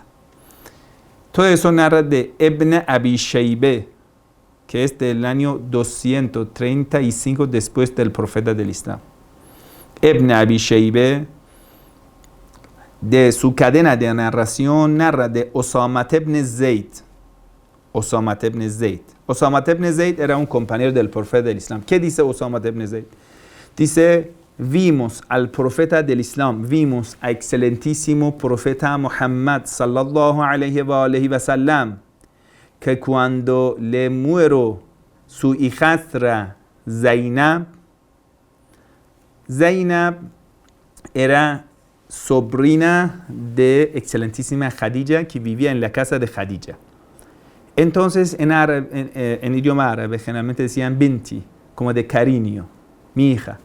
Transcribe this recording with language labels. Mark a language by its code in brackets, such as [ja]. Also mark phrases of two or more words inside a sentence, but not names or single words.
[es] Todo eso narra de Ibn Abi Shaybeh, que es del año 235 después del profeta del Islam. Ibn Abi Shaybeh, de su cadena de narración, narra de Osama ibn Zayd. Osama ibn Zayd. Osama ibn Zayd era un compañero del profeta del Islam. ¿Qué dice Osama ibn Zayd? Dice, vimos al profeta del Islam, vimos al excelentísimo profeta Muhammad [ar] صلى الله عليه وسلم, [es] que cuando le muero su hijastra Zainab era sobrina de excelentísima Khadija que vivía en la casa de Khadija. Entonces, en idioma árabe generalmente decían binti, como de cariño, mi hija.